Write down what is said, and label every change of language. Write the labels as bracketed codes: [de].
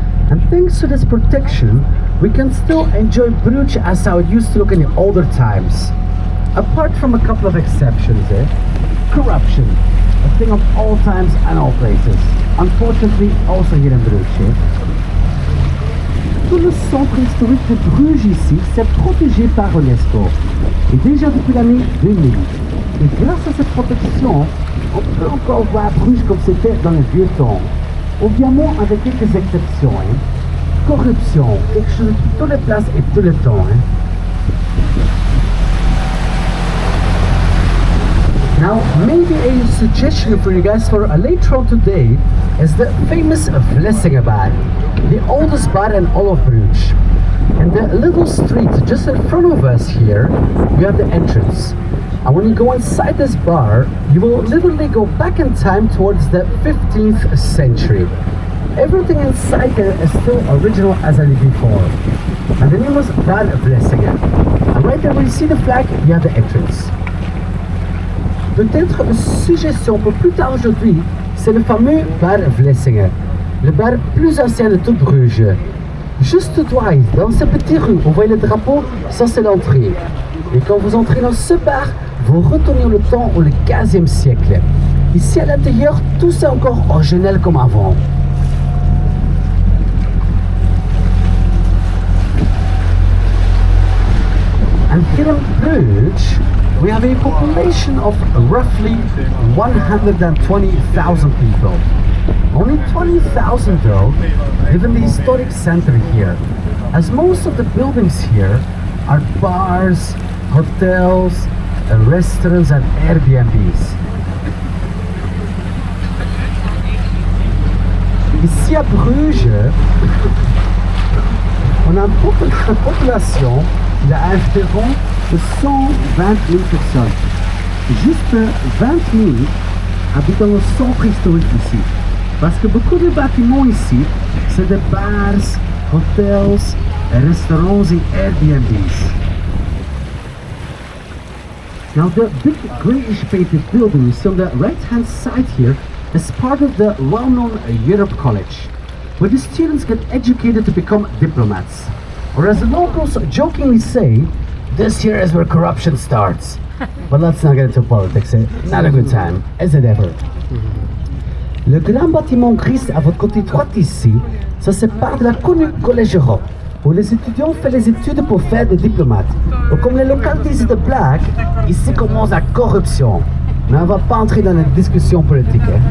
[en] And thanks to this protection, we can still enjoy Bruges as how it used to look in the older times. Apart from a couple of exceptions, corruption, a thing of all times and all places. Unfortunately, also here in Bruges. [fr] tout le centre historique de Bruges ici, c'est protégé par l'UNESCO. Et déjà depuis l'année 2000. Et grâce à cette protection, on peut encore voir Bruges comme c'était dans les vieux temps. Évidemment avec quelques exceptions. Corruption, quelque chose qui toutes les places et tout le temps. [en] Now, maybe a suggestion for you guys for a later on today is the famous Biglang-awa, the oldest bar in all of Bruges. And the little street just in front of us here, you have the entrance. And when you go inside this bar, you will literally go back in time towards the 15th century. Everything inside there is still original as I did before. And the name was Bar Biglang-awa. And right there where you see the flag, you have the entrance. [fr] Peut-être une suggestion pour plus tard aujourd'hui, c'est le fameux bar Biglang-awa, le bar plus ancien de toute Bruges. Juste droit, dans ce petit rue, vous voyez le drapeau, ça c'est l'entrée. Et quand vous entrez dans ce bar, vous retournez le temps au 15e siècle. Ici à l'intérieur, tout c'est encore original comme avant. [en] And here in Bruges, we have a population of roughly 120,000 people. Only 20,000 though live in the historic center here, as most of the buildings here are bars, hotels, restaurants and Airbnbs. [fr] Ici à Bruges, on a une population d'environ 120 000 personnes. Juste 20 000 habitent dans le centre historique ici. Parce que beaucoup de bâtiments ici, c'est des bars, hotels, restaurants et Airbnbs. [en] Now the big greyish painted building you see on the right hand side here is part of the well-known Europe College, where the students get educated to become diplomats. Or as the locals jokingly say, this here is where corruption starts. But let's not get into politics, not a good time, is it ever? [fr] Le grand bâtiment gris à votre côté droit ici, ça c'est part de la connue Collège Europe, où les étudiants font les études pour faire des diplomates. Ou comme les locaux disent de blague, ici commence la corruption. Mais on ne va pas entrer dans la discussion politique.